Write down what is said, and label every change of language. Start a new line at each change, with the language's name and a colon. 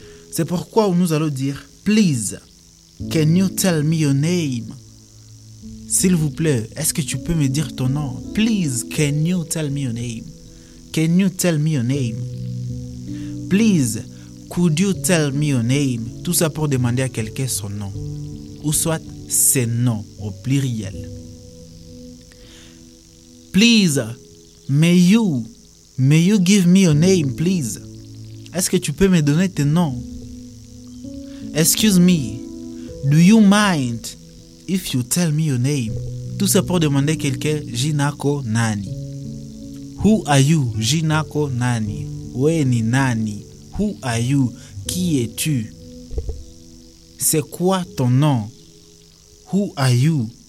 English: C'est pourquoi nous allons dire « Please, can you tell me your name ?»«
French: S'il vous plaît, est-ce que tu peux me dire ton nom ?»«
English: Please, can you tell me your name ?»« Can you tell me your name ?»« Please, could you tell me your name ?»
French: Tout ça pour demander à quelqu'un son nom. Ou soit ses noms au pluriel.
English: Please, may you give me your name, please.
French: Est-ce que tu peux me donner tes noms?
English: Excuse me, do you mind if you tell me your name?
French: Tout ça pour demander à quelqu'un,
Swahili: Jinako Nani.
English: Who are you,
Swahili: Jinako Nani? Weni Nani?
English: Who are you?
French: Qui es-tu? C'est quoi ton nom?
English: Who are you?